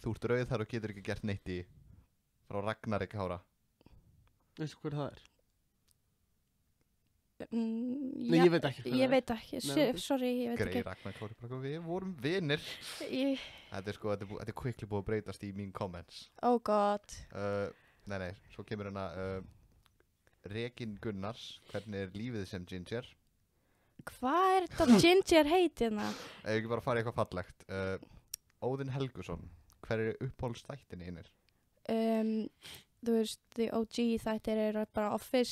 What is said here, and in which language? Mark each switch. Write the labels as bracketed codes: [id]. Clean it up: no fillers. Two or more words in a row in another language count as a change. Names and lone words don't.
[is] Þú ert rauð þar og getur ekki gert neitt í frá Ragnar Kára. Veistu hver það er? Nei, ég veit ekki. Ég veit ekki, sorry, ég veit ekki. Grey Ragnar Kári, við vorum vinir. Þetta er sko, þetta er quickly búið að breytast í mín comments. [en] Oh god. [is] Nei, svo kemur hérna Regin Gunnars, hvernig er lífið sem Ginger? Hvað er þetta Ginger heit hérna? Ef ekki bara fara í eitthvað fallegt. Óðinn Helgusson, hver er uppáhaldsþættin einir? Þú veist, [en] the OG [is] þættir eru bara Office.